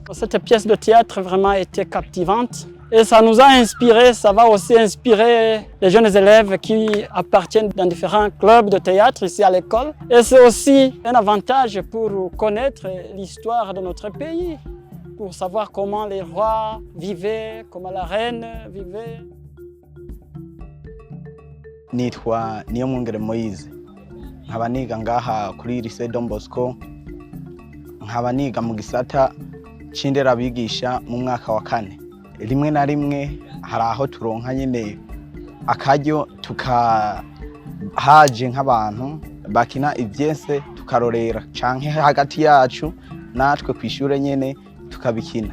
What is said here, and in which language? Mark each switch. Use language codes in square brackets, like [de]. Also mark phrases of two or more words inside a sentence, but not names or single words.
[fr] Cette pièce de théâtre vraiment était captivante et ça nous a inspiré, ça va aussi inspirer les jeunes élèves qui appartiennent dans différents clubs de théâtre ici à l'école. Et c'est aussi un avantage pour connaître l'histoire de notre pays, pour savoir comment les rois vivaient, comment la reine vivait. [rn] Nitwa Niyomwungere Moise. Nkaba niga ngaha kuri Lycée Don Bosco, nkaba niga mu gisata c'inderabigisha mu mwaka wa 4. Rimwe na rimwe hari aho turonka nyene akaryo tukahaje nk'abantu bakina ivyese tukarorera canke hagati yacu natwe kwishure nyene tukabikina.